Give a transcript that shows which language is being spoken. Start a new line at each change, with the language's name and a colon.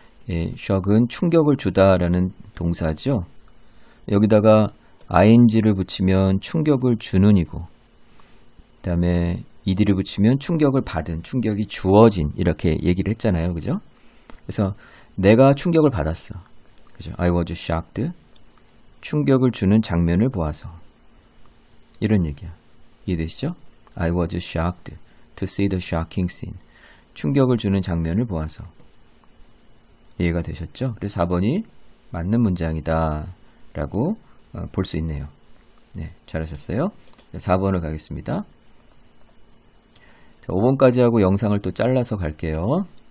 Korean: 예, shock은 충격을 주다라는 동사죠. 여기다가 ing를 붙이면 충격을 주는 이고, 그 다음에 ed를 붙이면 충격을 받은, 충격이 주어진 이렇게 얘기를 했잖아요. 그죠? 그래서 내가 충격을 받았어. 그죠?
English: I was shocked.
Korean: 충격을 주는 장면을 보아서. 이런 얘기야. 이해되시죠?
English: I was shocked to see the shocking scene.
Korean: 충격을 주는 장면을 보아서. 이해가 되셨죠? 그래서 4번이 맞는 문장이다 라고 볼 수 있네요. 네, 잘하셨어요. 4번을 가겠습니다. 자, 5번까지 하고 영상을 또 잘라서 갈게요.